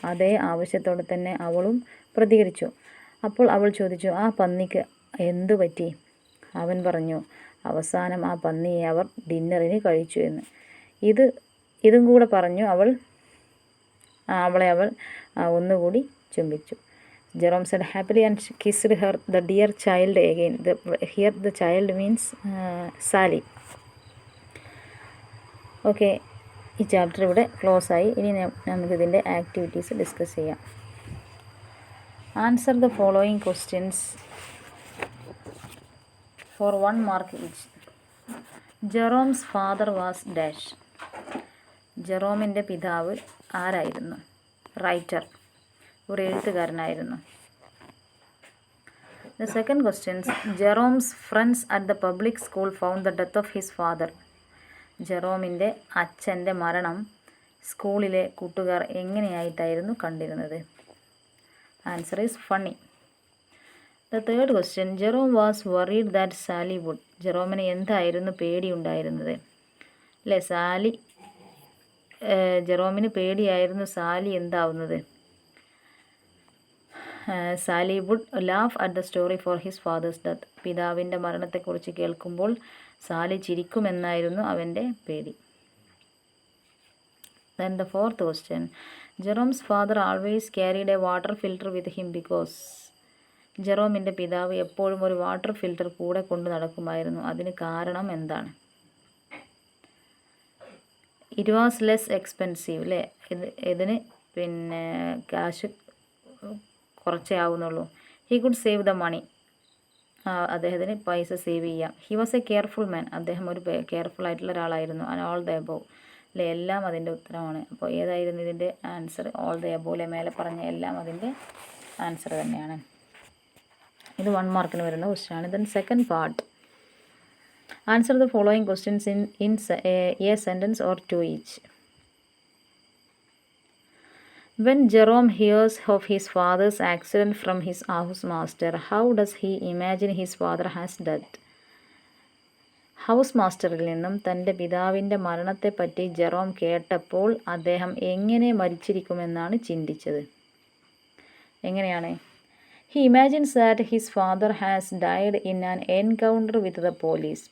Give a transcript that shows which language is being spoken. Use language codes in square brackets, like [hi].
[ml] അതേ ആവശ്യത്തോടെ തന്നെ അവളും പ്രതികരിച്ചു. അപ്പോൾ അവൾ ചോദിച്ചു, ആ പന്നിക്ക് എന്തു പറ്റി? അവൻ പറഞ്ഞു, അവസാനം ആ പന്നിയെ അവർ ഡിന്നറിന് കഴിച്ചു എന്ന്. ഇതും കൂടെ പറഞ്ഞു അവളെ ഒന്നുകൂടി ചുംബിച്ചു. [en] Jerome said happily and kissed her the dear child again. Here the child means Sally. [ml] Okay, ഈ ചാപ്റ്റർ ഇവിടെ ക്ലോസ് ആയി. ഇനി നമുക്കിതിൻ്റെ ആക്ടിവിറ്റീസ് ഡിസ്കസ് ചെയ്യാം. [en] Answer the following questions for 1 mark each. Jerome's father was dash. [ml] ജെറോമിൻ്റെ പിതാവ് ആരായിരുന്നു? Writer, ഒരു എഴുത്തുകാരനായിരുന്നു. [en] The second question, Jerome's friends at the public school found the death of his father. [ml] ജെറോമിൻ്റെ അച്ഛൻ്റെ മരണം സ്കൂളിലെ കൂട്ടുകാർ എങ്ങനെയായിട്ടായിരുന്നു കണ്ടിരുന്നത്? [en] Answer is funny. The third question, Jerome was worried that Sally would. [ml] ജെറോമിന് എന്തായിരുന്നു പേടിയുണ്ടായിരുന്നത്? അല്ലേ? സാലി ജെറോമിന് പേടിയായിരുന്നു Sally എന്താവുന്നത്. [en] Sally would laugh at the story for his father's death. [ml] പിതാവിൻ്റെ മരണത്തെക്കുറിച്ച് കേൾക്കുമ്പോൾ സാലി ചിരിക്കുമെന്നായിരുന്നു അവൻ്റെ പേടി. [en] Then the fourth question. Jerome's father always carried a water filter with him because. [ml] ജെറോമിൻ്റെ പിതാവ് എപ്പോഴും ഒരു വാട്ടർ ഫിൽറ്റർ കൂടെ കൊണ്ട് നടക്കുമായിരുന്നു. അതിന് കാരണം എന്താണ്? [en] It was less expensive, അല്ലേ? [ml] ഇതിന് പിന്നെ ക്യാഷ് കുറച്ചേ ആവുന്നുള്ളൂ. [en] He could save the money. [ml] അദ്ദേഹത്തിന് പൈസ സേവ് ചെയ്യാം. [en] He was a careful man. [ml] അദ്ദേഹം ഒരു കെയർഫുൾ ആയിട്ടുള്ള ഒരാളായിരുന്നു. [en] and all the above, [ml] അല്ലേ? എല്ലാം അതിൻ്റെ ഉത്തരമാണ്. അപ്പോൾ ഏതായിരുന്നു ഇതിൻ്റെ ആൻസർ? [en] All the above. [ml] മേലെ പറഞ്ഞ എല്ലാം അതിൻ്റെ ആൻസർ തന്നെയാണ്. ഇത് 1 മാർക്കിന് വരുന്ന ക്വസ്റ്റ്യൻ ആണ്. [en] Then second part. Answer the following questions in a sentence or 2 each. When Jerome hears of his father's accident from his housemaster, how does he imagine his father has died? [ml] House മാസ്റ്ററിൽ നിന്നും തൻ്റെ പിതാവിൻ്റെ മരണത്തെപ്പറ്റി Jerome കേട്ടപ്പോൾ അദ്ദേഹം എങ്ങനെ മരിച്ചിരിക്കുമെന്നാണ് ചിന്തിച്ചത്. എങ്ങനെയാണ്? [en] He imagines that his father has died in an encounter with the police.